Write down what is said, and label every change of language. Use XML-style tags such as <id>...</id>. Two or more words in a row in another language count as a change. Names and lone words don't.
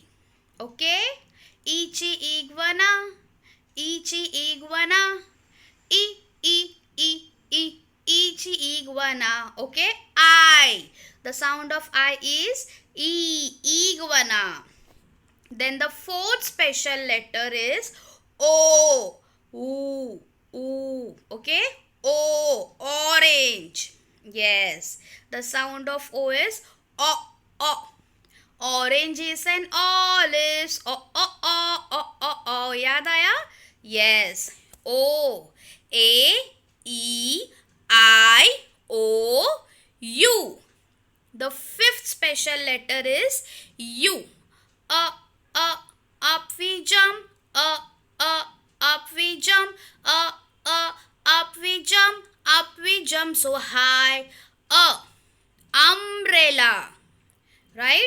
<en>Okay? Ichi iguana. Ichi iguana. E. Ichi iguana. Okay? I. I. The sound of I is E. Iguana. Then the fourth special letter is O. Ooh. Ooh. Okay? O. Orange. Yes. The sound of O is O. O. Orange is an olive. O. O. O. O. O. O.</en> <hi>याद आया?</hi> <en>Yes. O. A. E. I. O. U. The fifth special letter is U. Up we jump. Up we jump. Up we jump. Up we jump so high. Umbrella. Right?</en>